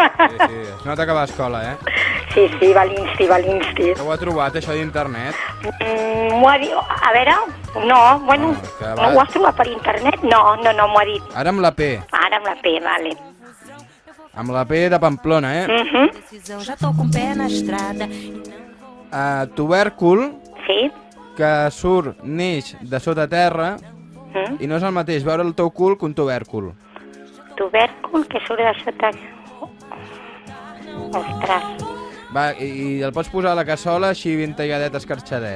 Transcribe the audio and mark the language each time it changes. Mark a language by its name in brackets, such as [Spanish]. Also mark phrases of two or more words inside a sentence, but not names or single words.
[Catalan] Sí. Es nota que va a escola, Sí, va l'insti. Que ho ha trobat, això d'internet? M'ho ha dit... A veure... No, bueno... que va- No ho has trobat per internet? No, m'ho ha dit. Ara amb la P. Ara amb la P, vale. Amb la P de Pamplona, [Portuguese] Decisão, já tô com o pé na estrada. [Catalan] Tubèrcul, Sí? que neix de sota terra, i no és el mateix veure el teu cul que un tubèrcul. tubèrcul que surt de sota... Ostres, Va, i el pots posar a la cassola així ben talladet, escarxadet.